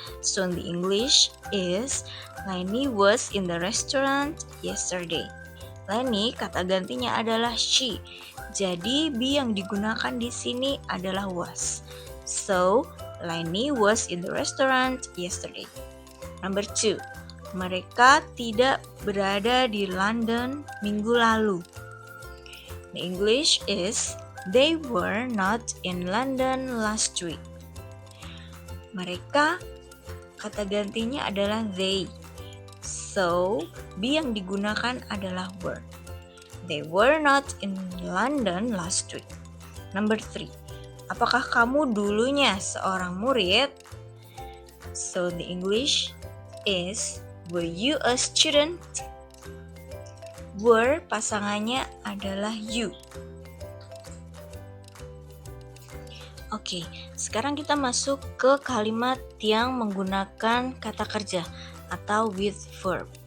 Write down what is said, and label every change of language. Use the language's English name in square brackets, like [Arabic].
[English] So the English is Lenny was in the restaurant yesterday. [Indonesian] Lenny kata gantinya adalah she. Jadi be yang digunakan di sini adalah was. [English] So, Lenny was in the restaurant yesterday. Number 2. [Indonesian] Mereka tidak berada di London minggu lalu. [English] The English is they were not in London last week. [Indonesian] Mereka kata gantinya adalah they. So, be yang digunakan adalah were. [English] They were not in London last week. Number 3. [Indonesian] Apakah kamu dulunya seorang murid? [English] So, the English is were you a student? [Indonesian] Were pasangannya adalah you. Oke, sekarang kita masuk ke kalimat yang menggunakan kata kerja atau [English] with verb.